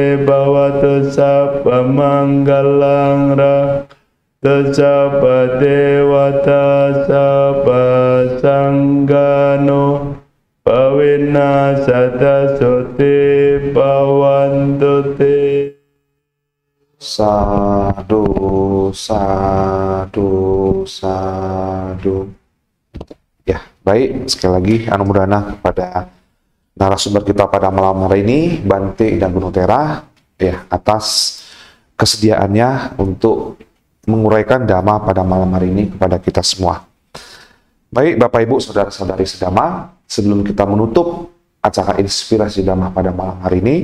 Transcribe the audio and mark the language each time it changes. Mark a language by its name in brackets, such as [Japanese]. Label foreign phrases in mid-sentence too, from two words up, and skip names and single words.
[Pali] sabba manggalang ra sabba devata sabba sanggano Pawena sada sote bawantu te. Sadu, sadu, sadu. [Indonesian] Baik, sekali lagi anumerana kepada narasumber kita pada malam hari ini, Bante dan Gunung Tera, ya, atas kesediaannya untuk menguraikan dhamma pada malam hari ini kepada kita semua. Baik, Bapak Ibu, saudara-saudari sedhamma, sebelum kita menutup acara inspirasi dhamma pada malam hari ini,